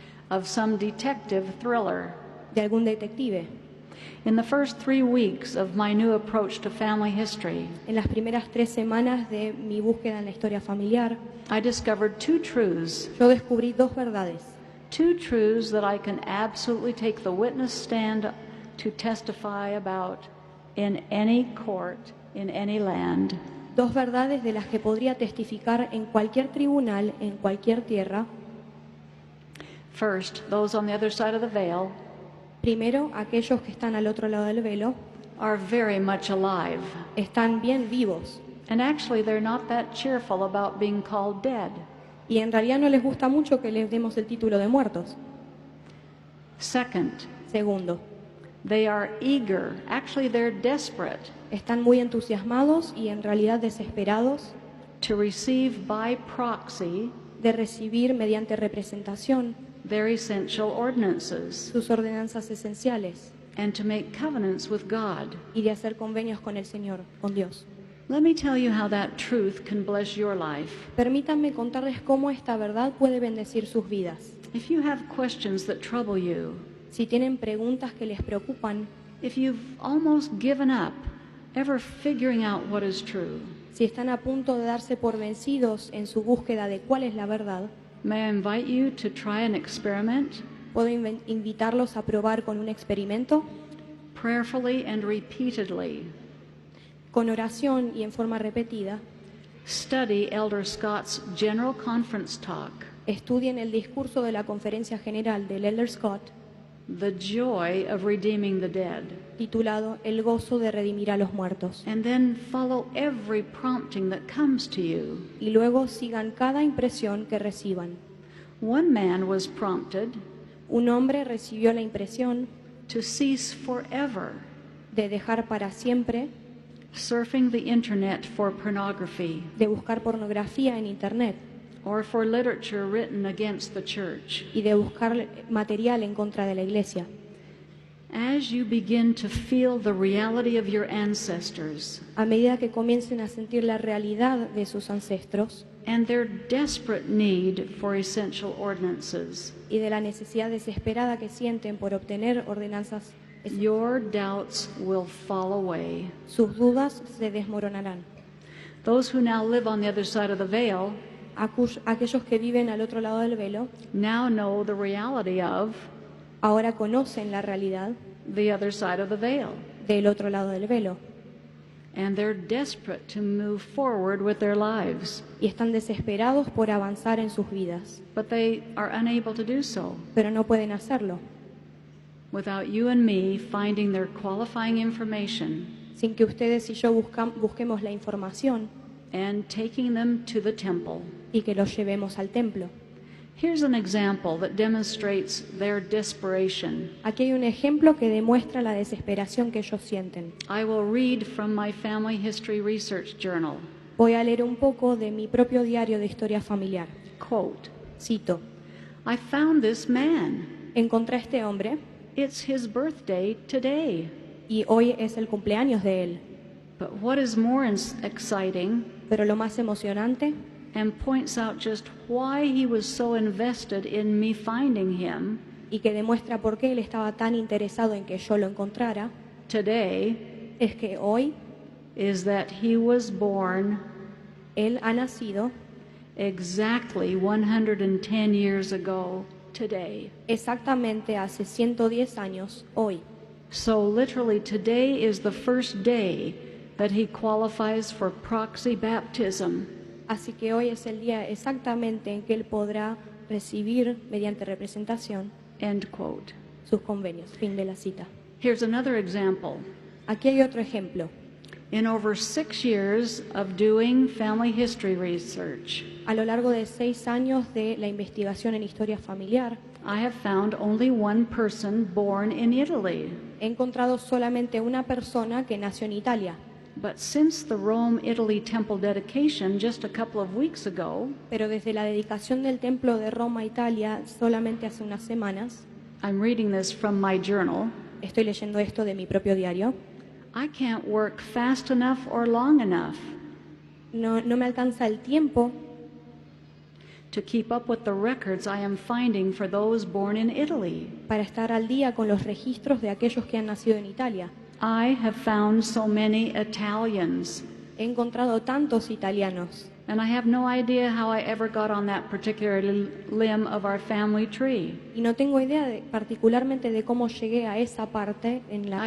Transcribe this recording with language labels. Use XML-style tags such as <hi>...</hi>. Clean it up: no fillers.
<en>of some detective thriller.</en> <es>de algún detective.</es> <en>In the first 3 weeks of my new approach to family history,</en> <es>En las primeras 3 semanas de mi búsqueda en la historia familiar,</es> <en>I discovered 2 truths.</en> <es>yo descubrí 2 verdades.</es> <en>2 truths that I can absolutely take the witness stand to testify about in any court, in any land.</en> <es>2 verdades de las que podría testificar en cualquier tribunal, en cualquier tierra.</es> <en>First, those on the other side of the veil</en> <es>Primero, aquellos que están al otro lado del velo</es> <en>are very much alive.</en> <es>están bien vivos</es> <en>And actually, they're not that cheerful about being called dead.</en> <es>y en realidad no les gusta mucho que les demos el título de muertos.</es> <en>Second,</en> <es>Segundo,</es> <en>they are eager. Actually, they're desperate</en> <es>están muy entusiasmados y en realidad desesperados</es> <en>to receive by proxy</en> <es>de recibir mediante representación</es> <en>their essential ordinances</en> <es>sus ordenanzas esenciales</es> <en>and to make covenants with God.</en> <es>y de hacer convenios con el Señor, con Dios.</es> <en>Let me tell you how that truth can bless your life.</en> <es>Permítanme contarles cómo esta verdad puede bendecir sus vidas.</es> <en>If you have questions that trouble you,</en> <es>Si tienen preguntas que les preocupan,</es> <en>if you've almost given up ever figuring out what is true,</en> <es>si están a punto de darse por vencidos en su búsqueda de cuál es la verdad,</es> <en>may I invite you to try an experiment</en> <es>puedo invitarlos a probar con un experimento,</es> <en>prayerfully and repeatedly.</en> <es>con oración y en forma repetida.</es> <en>Study Elder Scott's General Conference Talk,</en> <es>Estudien el discurso de la Conferencia General del Elder Scott,</es> <en>The Joy of Redeeming the Dead,</en> <es>titulado El gozo de redimir a los muertos.</es> <en>and then follow every prompting that comes to you.</en> <es>Y luego sigan cada impresión que reciban.</es> <en>One man was prompted</en> <es>Un hombre recibió la impresión</es> <en>to cease forever</en> <es>de dejar para siempre</es> <en>surfing the internet for pornography</en> <es>de buscar pornografía en Internet</es> <en>or for literature written against the church.</en> <es>y de buscar material en contra de la Iglesia.</es> <en>As you begin to feel the reality of your ancestors</en> <es>A medida que comiencen a sentir la realidad de sus ancestros</es> <en>and their desperate need for essential ordinances,</en> <es>y de la necesidad desesperada que sienten por obtener ordenanzas</es> <en>Your doubts will fall away.</en> <es>sus dudas se desmoronarán.</es> <en>Those who now live on the other side of the veil</en> <es>Aquellos que viven al otro lado del velo</es> <en>now know the reality of</en> <es>ahora conocen la realidad</es> <en>the other side of the veil.</en> <es>del otro lado del velo</es> <en>And they're desperate to move forward with their lives.</en> <es>y están desesperados por avanzar en sus vidas,</es> <en>But they are unable to do so</en> <es>pero no pueden hacerlo</es> <en>without you and me finding their qualifying information</en> <es>sin que ustedes y yo busquemos la información</es> <en>and taking them to the temple.</en> <es>y que los llevemos al templo.</es> <en>Here's an example that demonstrates their desperation.</en> <es>Aquí hay un ejemplo que demuestra la desesperación que ellos sienten.</es> <en>I will read from my family history research journal.</en> <es>Voy a leer un poco de mi propio diario de historia familiar.</es> <en>Quote,</en> <es>Cito:</es> <en>I found this man.</en> <es>encontré a este hombre</es> <en>It's his birthday today.</en> <es>y hoy es el cumpleaños de él.</es> <en>But what is more exciting</en> <es>Pero lo más emocionante,</es> <en>and points out just why he was so invested in me finding him</en> <es>y que demuestra por qué él estaba tan interesado en que yo lo encontrara,</es> <en>today,</en> <es>es que hoy</es> <en>is that he was born</en> <es>él ha nacido</es> <en>exactly 110 years ago today.</en> <es>exactamente hace 110 años hoy.</es> <en>So literally today is the first day that he qualifies for proxy baptism.</en> <es>Así que hoy es el día exactamente en que él podrá recibir, mediante representación,</es> <en>End quote.</en> <es>sus convenios. Fin de la cita.</es> <en>Here's another example.</en> <es>Aquí hay otro ejemplo.</es> <en>In over 6 years of doing family history research,</en> <es>A lo largo de 6 años de la investigación en historia familiar,</es> <en>I have found only one person born in Italy.</en> <es>he encontrado solamente una persona que nació en Italia.</es> <en>But since the Rome-Italy temple dedication just a couple of weeks ago,</en> <es>Pero desde la dedicación del templo de Roma, Italia, solamente hace unas semanas,</es> <en>I'm reading this from my journal,</en> <es>estoy leyendo esto de mi propio diario,</es> <en>I can't work fast enough or long enough</en> <es>no me alcanza el tiempo</es> <en>to keep up with the records I am finding for those born in Italy.</en> <es>para estar al día con los registros de aquellos que han nacido en Italia.</es> <en>I have found so many Italians,</en> <es>He encontrado tantos italianos</es> <en>and I have no idea how I ever got on that particular limb of our family tree.</en> <es>y no tengo idea particularmente de cómo llegué a esa parte en la</es>